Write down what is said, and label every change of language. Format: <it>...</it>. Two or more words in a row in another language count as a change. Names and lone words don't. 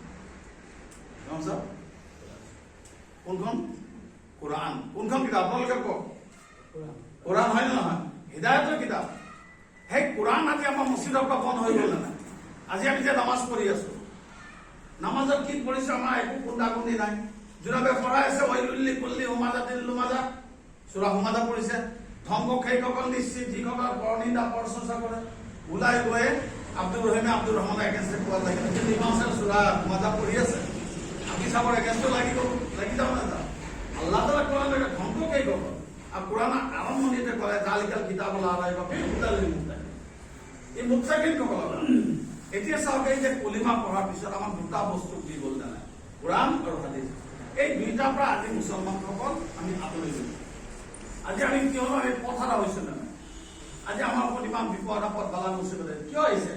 <as>কোনখন? কোৰআন। কোনখন কিতাপ? আপোনালোকে কওক। কোৰআন হয় নে নহয়? হিদায়তৰ কিতাপ। সেই কোৰআন আজি আমাৰ মছজিদৰ পৰা বন্ধ হৈ গ'ল না? আজি আমি যে নামাজ পঢ়ি আছো, নামাজত কি পঢ়িছো? আমাৰ একো কুন্দা-কুন্দি নাই। যোনে পঢ়াই আছে</as> <ar>ويل لكل همزة لمزة,</ar> <as>সূৰা হুমাযা পঢ়িছে। ধ্বংস সেইসকল নিশ্চিত যিসকল পৰনিন্দা পৰচৰ্চা কৰে। ওলাই গৈ আব্দুর রহমানের এগেইনষ্টে কোৱা লাগে, কিন্তু ইমাম সাহেব সূৰা হুমাযা পঢ়ি আছে, আমি চাবৰ এগেইনষ্টে লাগি যাওঁ না? আল্লাহ তাআলা কোৰআন ধ্বংস সেইসকল। আৰু কোৰআন আৰম্ভণিতে কয়</as> <ar>ذلك الكتاب لا ريب فيه هدى للمتقين,</ar> <as>এই মুত্তাকিন সকলৰ। এতিয়া চাওক, এই যে কলিমা পঢ়াৰ পিছত আমাক দুটা বস্তু দি গ'ল জানে, কোৰআন আৰু হাদিছ। এই দুইটাৰ পৰা আজি মুছলমানসকল আমি আঁতৰি গৈছো। আজি আমি কিয় আমি পথাৰা হৈছো না? আজি আমাৰ ওপৰত ইমান বিপদ আপদ বালা মুচিবতে কিয় আহিছে?</as>